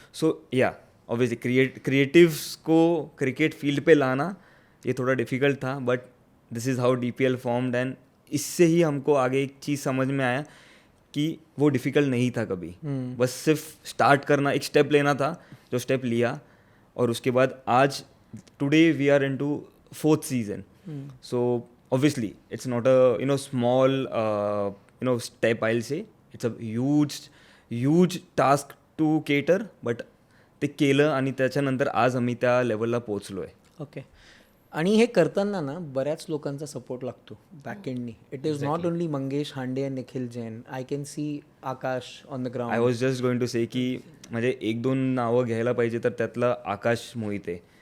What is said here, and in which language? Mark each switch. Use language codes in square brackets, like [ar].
[en] so या obviously [hi] creatives को cricket field पे लाना ये थोड़ा डिफ़िकल्ट था, [en] But this is how DPL formed. [hi] And इससे ही हमको आगे एक चीज़ समझ में आया कि वो डिफ़िकल्ट नहीं था कभी. बस सिर्फ स्टार्ट करना, एक स्टेप लेना था, जो स्टेप लिया. और उसके बाद आज [en] Today we are into 4th season. So obviously it's not a small step, I'll say. It's a huge task to cater, but [mr] ते केलं आणि त्याच्यानंतर आज आम्ही त्या लेवलला पोहोचलो आहे. [en] Okay. [mr] आणि हे करताना ना बऱ्याच लोकांचा सपोर्ट लागतो back एंडनी. [en] It is not only Mangesh Hande and Nikhil Jain. I can see Akash on the eye ground. Was just going to say [mr] की म्हणजे 1-2 नावं घ्यायला पाहिजे तर त्यातलं आकाश मोहिते.